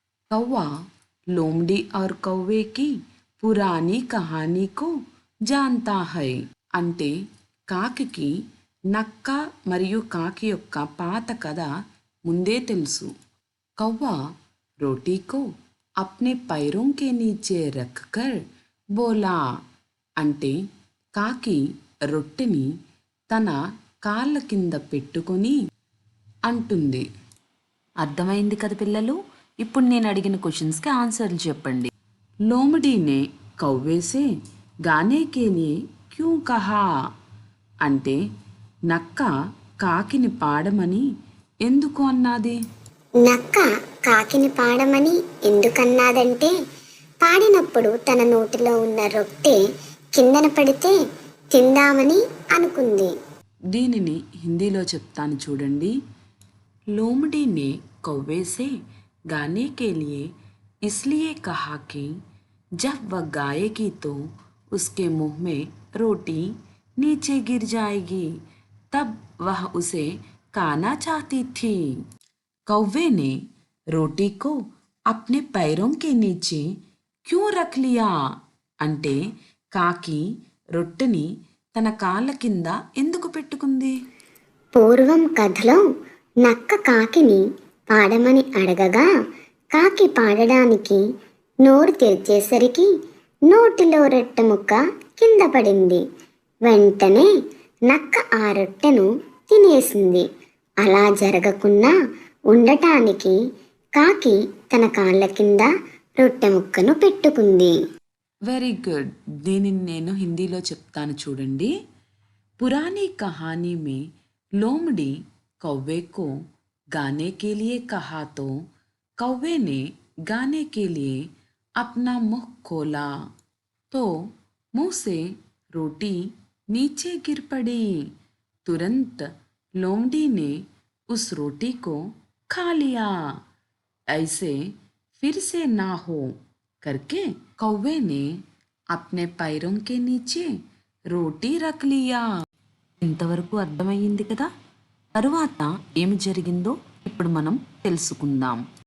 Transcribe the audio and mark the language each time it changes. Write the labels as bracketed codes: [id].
[hi] కౌవా లోమ్డి ఔర్ కౌవే కి పురానీ కహానీ కో జాన్తా హై [te] అంటే కాకికి నక్క మరియు కాకి యొక్క పాత కథ ముందే తెలుసు. [hi] కౌవా రోటీ కో అప్నే పైరోం కే నీచే రఖ్కర్ బోలా [te] అంటే కాకి రొట్టెని తన కాళ్ళ కింద పెట్టుకొని అంటుంది. అర్థమైంది కదా పిల్లలు? ఇప్పుడు నేను అడిగిన క్వశ్చన్స్కి ఆన్సర్లు చెప్పండి. [hi] లోమడీనే కౌవేసే గానే కే లియే క్యూ కహా [te] అంటే నక్క కాకిని పాడమని ఎందుకు అన్నది? నక్క కాకిని పాడమని ఎందుకన్నాదంటే పాడినప్పుడు తన నోటిలో ఉన్న రొట్టె కిందన పడితే తిందామని అనుకుంది. దీనిని హిందీలో చెప్తాను చూడండి. [hi] लोमड़ी ने कौवे से गाने के लिए इसलिए कहा कि जब वह गाएगी तो उसके मुंह में रोटी नीचे गिर जाएगी, तब वह उसे खाना चाहती थी। कौवे ने रोटी को अपने पैरों के नीचे क्यों रख लिया [te] అంటే కాకి రొట్టెని తన కాళ్ళ కింద ఎందుకు పెట్టుకుంది? పూర్వం కథలో నక్క కాకిని పాడమని అడగగా కాకి పాడడానికి నోరు తెరిచేసరికి నోటిలో రొట్టె ముక్క కింద పడింది. వెంటనే నక్క ఆ రొట్టెను తినేసింది. అలా జరగకుండా ఉండటానికి కాకి తన కాళ్ళ కింద రొట్టె ముక్కను పెట్టుకుంది. Very good. దీనిని నేను హిందీలో చెప్తాను చూడండి. [hi] पुरानी कहानी में लोमड़ी कौवे को गाने के लिए कहा तो कौवे ने गाने के लिए अपना मुंह खोला तो मुंह से रोटी नीचे गिर पड़ी। तुरंत लोमड़ी ने उस रोटी को खा लिया। ऐसे फिर से ना हो करके कौवे ने अपने पैरों के नीचे రోటీ రఖ్ లియా. [te] ఇంతవరకు అర్థమయ్యింది కదా. తరువాత ఏమి జరిగిందో ఇప్పుడు మనం తెలుసుకుందాం.